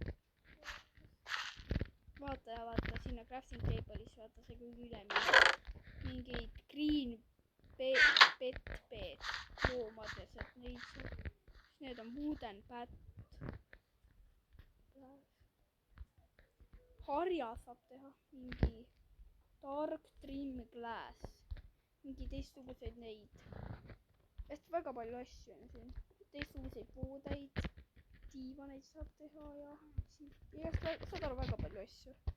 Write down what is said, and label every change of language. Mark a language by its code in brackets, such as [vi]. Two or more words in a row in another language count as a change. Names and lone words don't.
[et] Vaata sinna [en] crafting table'is, [et] vaata see kõik ülemine. Mingeid [en] green pet [et] loomades, et neid saab. Need on [en] wooden bat. [et] Harja saab teha. [en] Mingi dark trim glass. [et] Mingi teistsuguseid neid. Hästi väga palju asju on siin. Teistsuguseid poodeid. Diivaneid saab teha ja saad aru väga palju asju.